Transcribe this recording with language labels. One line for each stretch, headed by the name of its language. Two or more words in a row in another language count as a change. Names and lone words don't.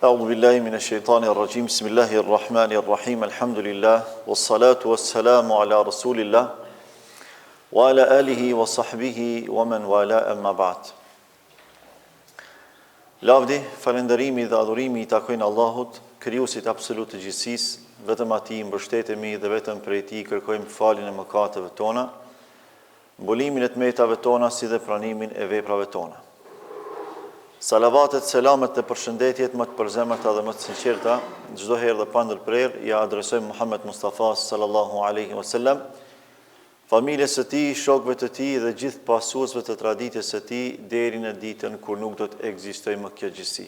Arabic: بالله من الشيطان الرجيم بسم الله الرحمن الرحيم الحمد لله والصلاة والسلام على رسول الله وعلى آله وصحبه ومن والاه أما بعد.
Albanian: Lavdi, falënderimi dhe adhurimi i takojnë Allahut, krijuesit absolut të gjithësisë, vetëm atij mbështetemi dhe vetëm prej tij kërkojmë faljen e mëkateve tona, mbolimin e tmetave tona si dhe pranimin e veprave tona. Salavatet, selamet dhe përshëndetjet më të përzemërta dhe më të sinqerta, çdo herë dhe pa ndërprerje, ja adresojmë Muhammed Mustafa
Arabic: صلى الله عليه وسلم,
Albanian: familjes së tij, shokëve të tij dhe gjithë pasuesve të traditës së tij deri në ditën kur nuk do të ekzistojë më kjo gjësi.